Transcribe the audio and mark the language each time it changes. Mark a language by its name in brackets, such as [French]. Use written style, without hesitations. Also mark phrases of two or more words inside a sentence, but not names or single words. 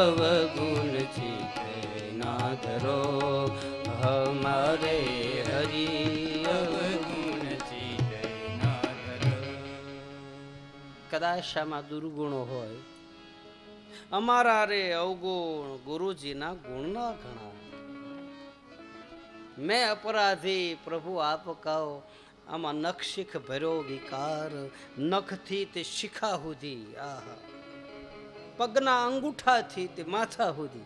[Hindi] अवगुण चित ना धरो हमारे हरि अवगुण चित ना धरो. [Gujarati] કદાચ આમાં દુર્ગુણો હોય, અમારા રે અવગુણ ગુરુજીના ગુણના ઘણા. મેં અપરાધી પ્રભુ આપ કહો, આમાં નખ શીખ ભર્યો વિકાર, નખથી તે શિખા સુધી, આહા પગના અંગૂઠાથી તે માથા સુધી.